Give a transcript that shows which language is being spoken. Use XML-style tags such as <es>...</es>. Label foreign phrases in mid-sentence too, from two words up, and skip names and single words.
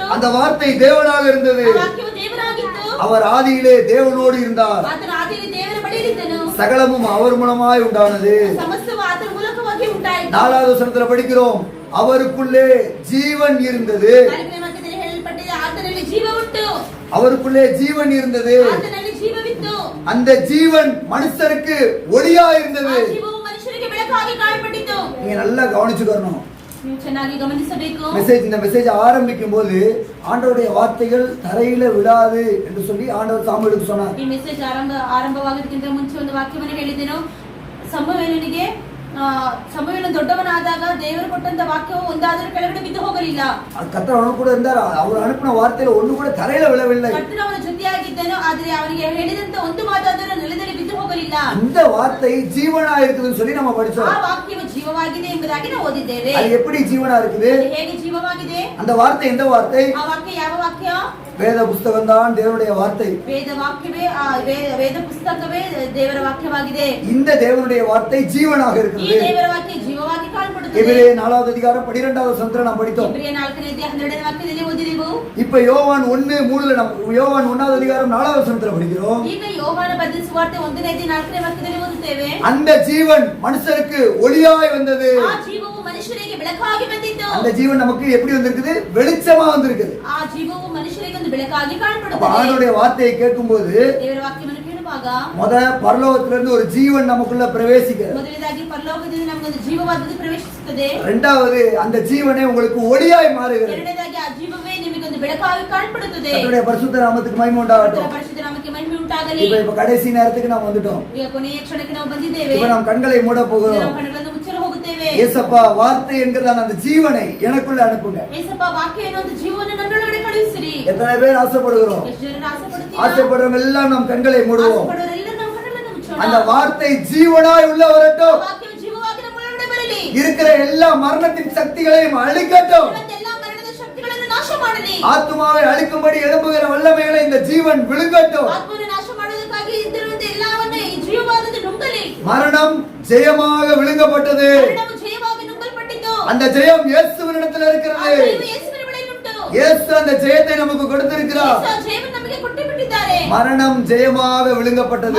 <ta>அந்த வார்த்தை தேவனாக இருந்தது.</ta> <kn>ಆ ವಾಕ್ಯವು ದೇವರಾಗಿತ್ತು.</kn> <ta>அவர் ஆதியிலே தேவனோடு இருந்தார்.</ta> <kn>ಆತನು ಆದಿಯಲ್ಲಿ ದೇವರ ಬಳಿಯಲ್ಲಿ ಇದ್ದನು.</kn> <ta>சகலமும் அவர் மூலமாய் உண்டானது.</ta> <kn>ಸಮಸ್ತವು ಆತನ ಮೂಲಕವಾಗಿ ಉಂಟಾಯಿತು.</kn> <ta>4வது வசனத்தில் படிக்கிறோம், அவருக்குள்ளே ஜீவன் இருந்தது.</ta> <kn>4ನೇ ವಾಕ್ಯದಲ್ಲಿ ಹೇಳಲ್ಪಟ್ಟಿದೆ, ಆತನಲ್ಲಿ ಜೀವ ಉಂಟು.</kn> <ta>அவருக்குள்ளே ஜீவன் இருந்தது.</ta> <kn>ಆತನಲ್ಲಿ ಜೀವವಿತ್ತು.</kn> <ta>அந்த ஜீவன் மனுஷருக்கு ஒளியா இருந்தது.</ta> <kn>ಆ ಜೀವವು ಮನುಷ್ಯರಿಗೆ ಬೆಳಕಾಗಿ ಕಾಣಪಟ್ಟಿತು.</kn> <ta>நீங்க நல்லா கவனிச்சுக்கணும்.</ta> <kn>ನೀವು ಚೆನ್ನಾಗಿ ಗಮನಿಸಬೇಕು.</kn> <ta>இந்த மெசேஜ் ஆரம்பிக்கும் போது ஆண்டவருடைய வார்த்தைகள் தரையில விடாது என்று சொல்லி ஆண்டவர் சாமுவேலுக்கு சொன்னார்.</ta> <kn>ಈ ಮೆಸೇಜ್ ಆರಂಭವಾಗೋದಕ್ಕಿಂತ ಮುಂಚೆ ಒಂದು ವಾಕ್ಯವನ್ನು ಹೇಳಿದೆನು. ಸಮುವೇಲನಿಗೆ ಸಮುವೇಲನು ದೊಡ್ಡವನಾದಾಗ ದೇವರು ಕೊಟ್ಟಂತ ವಾಕ್ಯವು ಒಂದಾದರೂ ಕೆಳಗಡೆ ಬಿದ್ದು ಹೋಗಲಿಲ್ಲ.</kn> <ta>கர்த்தர் அவனோடு கூட இருந்தார். அவர் அனுப்பின வார்த்தையில ஒண்ணு கூட தரையில விழவில்லை.</ta> <kn>ಕರ್ತನು ಅವನ ಜೊತೆಯಾಗಿದ್ದನು, ಆದರೆ ಅವನಿಗೆ ಹೇಳಿದಂತ ಒಂದು ಮಾತಾದರೂ ನೆಲದಲ್ಲಿ ಬಿದ್ದು ಹೋಗಲಿಲ್ಲ.</kn> <ta>அந்த வார்த்தை ஜீவனா இருக்குதுன்னு சொல்லி நம்ம படிச்சோம்.</ta> <kn>ಆ ವಾಕ್ಯವು ಜೀವವಾಗಿದೆ ಎಂಬುದಾಗಿ ನಾವು ಓದಿದ್ದೇವೆ.</kn> <ta>அது எப்படி ஜீவனா இருக்குது?</ta> <kn>ಅದು ಹೇಗೆ ಜೀವವಾಗಿದೆ?</kn> <ta>அந்த வார்த்தை எந்த வார்த்தை?</ta> <kn>ಆ ವಾಕ್ಯ ಯಾವ ವಾಕ್ಯ?</kn> <ta>வேத புஸ்தகம் தான் தேவனுடைய வார்த்தை.</ta> <kn>ವೇದ ವಾಕ್ಯವೇ, ವೇದ ಪುಸ್ತಕವೇ ದೇವರ ವಾಕ್ಯವಾಗಿದೆ.</kn> <ta>இந்த தேவனுடைய வார்த்தை ஜீவனாக</ta> <kn>ಈ</kn> <ta>இருக்கிறது.</ta> <kn>ದೇವರ ವಾಕ್ಯ ಜೀವವಾಗಿ ಕಾಣப்படுತ್ತದೆ.</kn> <ta>எபிரேய 4வது அதிகாரம் 12வது வசனத்துல நாம் படித்தோம்.</ta> <kn>ಇಬ್ರಿಯ 4ನೇ ಅಧ್ಯಾಯ 12ನೇ ವಾಕ್ಯದಲ್ಲಿ ಓದಿದೆವು.</kn> <ta>இப்ப யோவான் 1:3ல நம்ம யோவான் 1வது அதிகாரம் 4வது வசனத்துல படிக்கிறோம்.</ta> <kn>ಈಗ ಯೋಹಾನ ಬರೆದ ಸುವಾರ್ತೆ 1ನೇ ಅಧ್ಯಾಯ 4ನೇ ವಾಕ್ಯದಲ್ಲಿ ಓದುತ್ತೇವೆ.</kn> <ta>அந்த ஜீவன் மனுஷருக்கு ஒளியாய் வந்தது.</ta> <kn>ಆ ಜೀವವು ಮನುಷ್ಯರಿಗೆ ಬೆಳಕಾಗಿ ಬಂದಿತು.</kn> <ta>அந்த ஜீவன் நமக்கு எப்படி வந்திருக்குது? வெளிச்சமா வந்திருக்குது.</ta> <kn>ಆ ಜೀವವು ಮನುಷ್ಯರಿಗೆ ಒಂದು ಬೆಳಕಾಗಿ</kn> <ta>அப்ப</ta> <kn>ಕಾಣப்படுತ್ತದೆ.</kn> <ta>ஆண்டவருடைய வார்த்தையை கேட்கும்போது</ta> <kn>ದೇವರ ವಾಕ್ಯವನ್ನು ಕೇಳುವಾಗ</kn> <ta>பரலோகத்திலிருந்து ஒரு ஜீவன் நமக்குள்ள பிரவேசிக்கிறது.</ta> <kn>ಮೊದಲನೇದಾಗಿ ಪರಲೋಕದಿಂದ ನಮಗೊಂದು ಜೀವವಾದದ್ದು ಪ್ರವೇಶಿಸುತ್ತದೆ.</kn> <ta>இரண்டாவது அந்த ஜீவனே உங்களுக்கு ஒளியாய் மாறுகிறது.</ta> <kn>ಎರಡನೇದಾಗಿ ಆ ಜೀವವೇ ನಿಮಗೊಂದು ಬೆಳಕಾಗಿ ಕಾಣப்படுತ್ತದೆ.</kn> <ta>கர்த்தருடைய பரிசுத்த நாமத்துக்கு மகிமை உண்டாகட்டும்.</ta> <kn>ಪರಿಶುದ್ಧ ನಾಮಕ್ಕೆ ಮಹಿಮೆ ಉಂಟಾಗಲಿ.</kn> <ta>இப்ப கடைசி நேரத்துக்கு நாம் வந்துட்டோம்.</ta> <kn>ಈಗ ಕೊನೆಯ ಕ್ಷಣಕ್ಕೆ ನಾವು ಬಂದಿದ್ದೇವೆ.</kn> <ta>இப்ப நாம் கண்களை மூட போகிறோம்.</ta> <kn>ನಾವು ಕಣ್ಣುಗಳನ್ನು ಮುಚ್ಚಲು ಹೋಗುತ್ತೇವೆ.</kn> <ta>ஏசப்பா வார்த்தை என்கிறதான அந்த ஜீவனை எனக்குள்ள அனுப்புங்க.</ta> <kn>ಏಸಪ್ಪ ವಾಕ್ಯ ಏನೋ ಒಂದು ಜೀವವನ್ನು ನನ್ನೊಳಗಡೆ ಕಳುಹಿಸಿರಿ.</kn> <ta>எத்தனை பேர் ஆசைப்படுகிறோம்?</ta> <kn>ಎಷ್ಟು ಜನರು ಆಸೆಪಡುತ್ತೀರಾ?</kn> <ta>ஆசைப்படுறவங்க எல்லாம் நாம் கண்களை மூடுவோம்.</ta> <kn>ಆಸೆಪಡುವವರೆಲ್ಲ ನಮ್ಮ ಕಣ್ಣುಗಳನ್ನು ಮುಚ್ಚೋಣ.</kn> <ta>அந்த வார்த்தை ஜீவனாய் உள்ள வரட்டும்.</ta> <kn>ವಾಕ್ಯವು ಜೀವವಾಗಿ ನಮ್ಮೊಳಗಡೆ ಬರಲಿ.</kn> <ta>இருக்கிற எல்லா மரணத்தின் சக்திகளையும் அழிக்கட்டும்.</ta> <kn>ಇವತ್ತೆಲ್ಲ ಮರಣದ ಶಕ್ತಿಗಳನ್ನು ನಾಶ ಮಾಡಲಿ.</kn> <ta>ஆத்துமாவை அழிக்கும்படி எழும்புகிற வல்லமைகளை இந்த ஜீவன் விழுங்கட்டும்.</ta> <kn>ಆತ್ಮವನ್ನು ನಾಶ ಮಾಡುವುದಕ್ಕಾಗಿ ಇದ್ದಿರುವಂತ ಎಲ್ಲವನ್ನೂ ಈ ಜೀವವಾದದ್ದು ನುಂಗಲಿ.</kn> <ta>மரணம் ஜெயமாக விழுங்கப்பட்டது.</ta> <kn>ಮರಣವು ಜಯವಾಗಿ ನುಂಗಲ್ಪಟ್ಟಿತು.</kn> <ta>அந்த ஜெயம் இயேசுவினிடத்தில் இருக்கிறது.</ta> <kn>ಆ ಜಯವು ಯೇಸುವಿನ ಬಳಿಯಲ್ಲಿ ಉಂಟು.</kn> <ta>இயேசு அந்த ஜெயத்தை நமக்கு கொடுத்திருக்கிறார்.</ta> <kn>ಯೇಸು ಆ ಜಯವನ್ನು ನಮಗೆ ಕೊಟ್ಟು ಬಿಟ್ಟಿದ್ದಾರೆ.</kn> <ta>மரணம் ஜெயமாக விழுங்கப்பட்டது.</ta>